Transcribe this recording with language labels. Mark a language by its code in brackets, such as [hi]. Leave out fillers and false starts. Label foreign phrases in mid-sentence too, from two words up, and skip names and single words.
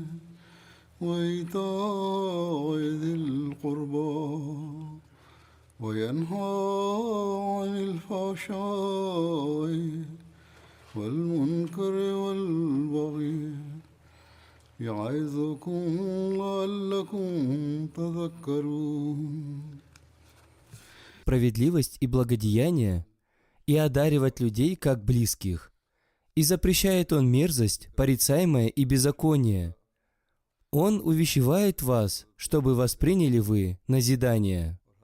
[ar] وإيتاء ذي القربى وينهى عن الفحشاء والمنكر والبغي يعظكم لعلكم تذكرون. [ru] Справедливость и благодеяние, и одаривать людей как близких. И запрещает он мерзость, порицаемое и беззаконие. Он увещевает вас, чтобы восприняли вы назидание.